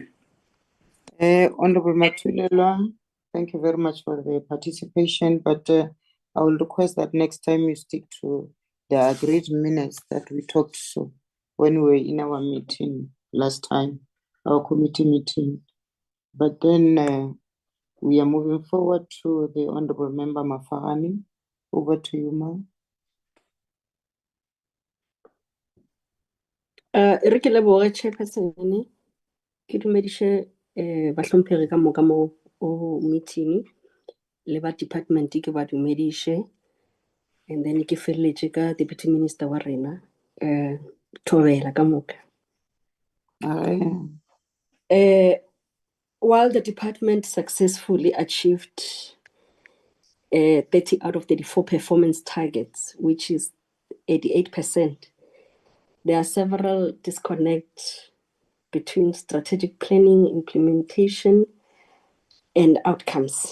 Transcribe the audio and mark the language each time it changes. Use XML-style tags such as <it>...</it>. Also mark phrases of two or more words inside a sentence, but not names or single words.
<en>Honorable Matulelwa, thank you very much for the participation, but I will request that next time you stick to the agreed minutes that we talked to when we were in our meeting last time, our committee meeting. But then we are moving forward to the Honorable Member Mafahani. Over to you, ma'am.</en> <nso>Re ke leboge Chairperson, ke dumedishe bahlompegi ka moka mo o meeting le ba department ke ba dumedishe,</nso> <en>and then</en> <nso>ke feleletse ka Deputy Minister wa rena Thobela ka moka.</nso> <en>While the department successfully achieved 30 out of 34 performance targets, which is 88%, there are several disconnects between strategic planning, implementation, and outcomes.</en>